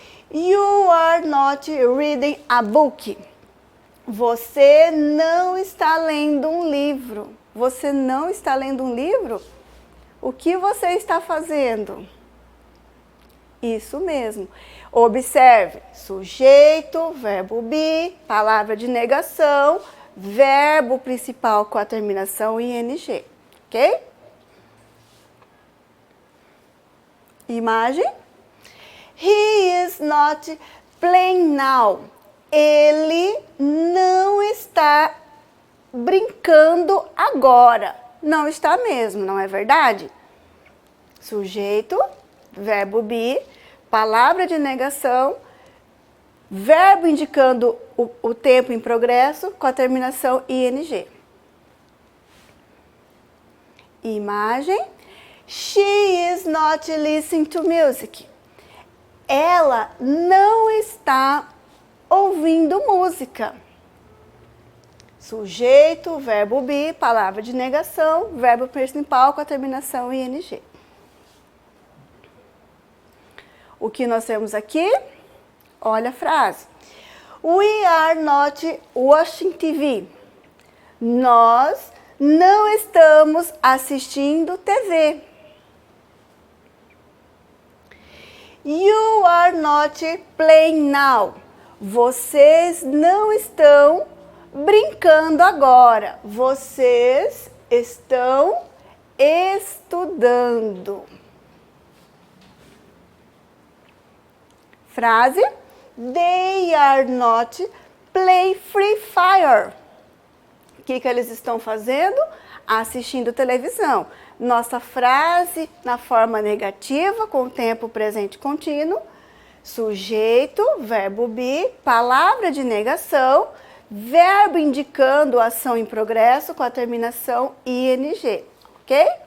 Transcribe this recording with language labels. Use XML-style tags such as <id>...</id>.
<en>You are not reading a book.</en> <pt>Você não está lendo um livro. Você não está lendo um livro? O que você está fazendo? Isso mesmo. Observe, sujeito, verbo be, palavra de negação, verbo principal com a terminação ing, ok? Imagem.</pt> <en>He is not playing now.</en> <pt>Ele não está brincando agora. Não está mesmo, não é verdade? Sujeito, verbo be, palavra de negação, verbo indicando o tempo em progresso com a terminação ing. Imagem.</pt> <en>She is not listening to music.</en> <pt>Ela não está ouvindo música. Sujeito, verbo be, palavra de negação, verbo principal com a terminação ing. O que nós temos aqui? Olha a frase.</pt> <en>We are not watching TV.</en> <pt>Nós não estamos assistindo TV.</pt> <en>You are not playing now.</en> <pt>Vocês não estão brincando agora. Vocês estão estudando. Frase.</pt> <en>They are not play Free Fire.</en> <pt>O que eles estão fazendo? Assistindo televisão. Nossa frase na forma negativa, com o tempo presente contínuo. Sujeito, verbo be, palavra de negação, verbo indicando ação em progresso com a terminação ing, ok?</pt>